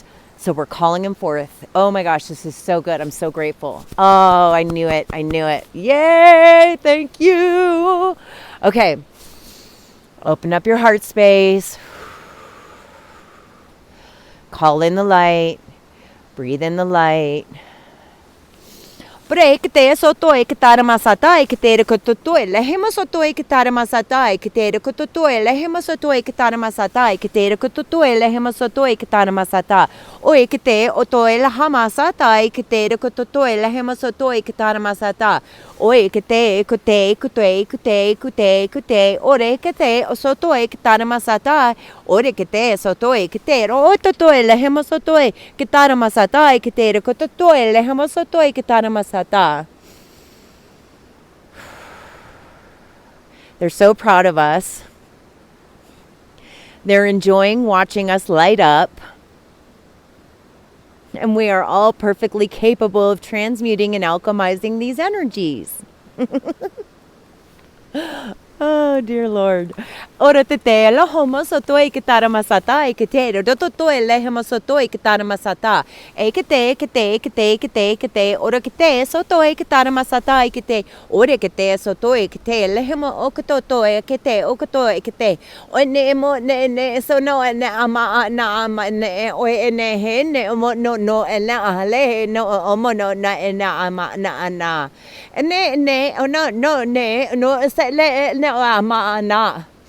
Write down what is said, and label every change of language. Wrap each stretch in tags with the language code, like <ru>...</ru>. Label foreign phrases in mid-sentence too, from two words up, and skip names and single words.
<en>So we're calling him forth. Oh my gosh, this is so good. I'm so grateful. Oh, I knew it. I knew it. Yay! Thank you. Okay. Open up your heart space. Call in the light. Breathe in the light. Breakte soto ekitara masata ekitere kototo lehema soto ekitara masata ekitere kototo lehema soto ekitara masata ekitere kototo lehema soto ekitara masata o ekite oto elahama sata ekitere kototo lehema soto ekitara masata o ekite kute kute kute kute kute ore kite soto ekitara masata ore kite soto ekite ototo lehema soto ekitara masata ekitere kototo lehema soto ekitara masata. They're so proud of us. They're enjoying watching us light up. And we are all perfectly capable of transmuting and alchemizing these energies. Oh, dear Lord. Ora tete la homo soto ekitara masata ekite dototo elehema soto ekitara masata ekite kite kite kite kite ora kite soto ekitara masata ekite ora kite soto ekite elehema okoto ekite okoto ekite one mo ne so no ne ama na ama ne o ne he ne mo no ela ale no omo no na ama na na ne no ne no se le ama na</en>